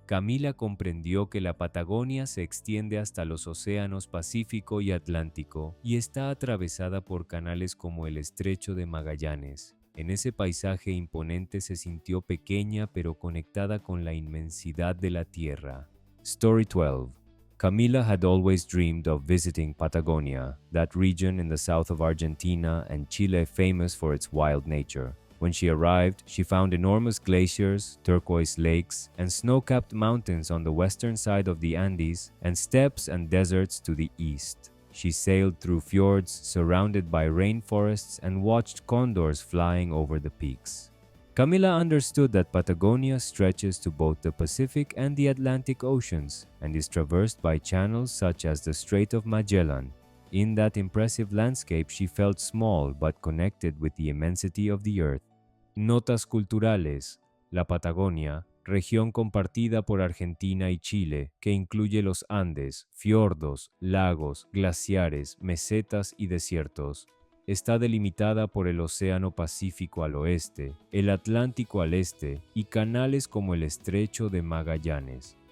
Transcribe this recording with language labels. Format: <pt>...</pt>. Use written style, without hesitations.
<es>Camila comprendió que la Patagonia se extiende hasta los océanos Pacífico y Atlántico y está atravesada por canales como el Estrecho de Magallanes. En ese paisaje imponente se sintió pequeña pero conectada con la inmensidad de la tierra.</es> <en>Story 12. Camila had always dreamed of visiting Patagonia, that region in the south of Argentina and Chile famous for its wild nature. When she arrived, she found enormous glaciers, turquoise lakes, and snow-capped mountains on the western side of the Andes, and steppes and deserts to the east. She sailed through fjords surrounded by rainforests and watched condors flying over the peaks. Camila understood that Patagonia stretches to both the Pacific and the Atlantic Oceans and is traversed by channels such as the Strait of Magellan. In that impressive landscape, she felt small but connected with the immensity of the earth.</en> <es>Notas culturales. La Patagonia, región compartida por Argentina y Chile, que incluye los Andes, fiordos, lagos, glaciares, mesetas y desiertos. Está delimitada por el Océano Pacífico al oeste, el Atlántico al este y canales como el Estrecho de Magallanes.</es>